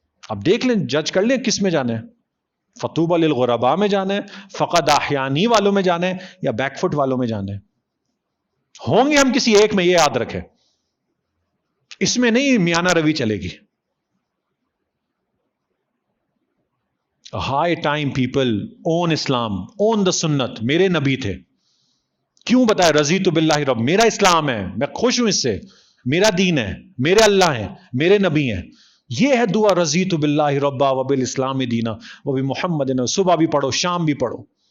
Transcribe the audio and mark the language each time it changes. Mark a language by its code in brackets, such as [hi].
[ur] اب دیکھ لیں، جج کر لیں کس میں جانا ہے، [ar] فطوبى للغرباء [ur] میں جانا ہے، [ar] فقد احیانی [ur] والوں میں جانا ہے، یا بیک فٹ والوں میں جانا ہے. ہوں گے ہم کسی ایک میں، یہ یاد رکھیں، اس میں نہیں میانہ روی چلے گی. [en] High time people on Islam, on the Sunnah. [ur] میرے نبی تھے، کیوں بتایا؟ [ar] رضیت باللہ رب، [ur] میرا اسلام ہے، میں خوش ہوں اس سے، میرا دین ہے، میرے اللہ ہیں، میرے نبی ہیں. یہ ہے دعا، [ar] رضیت باللہ ربا وبالاسلام دینا وبمحمد. [ur] صبح بھی پڑھو، شام بھی پڑھو.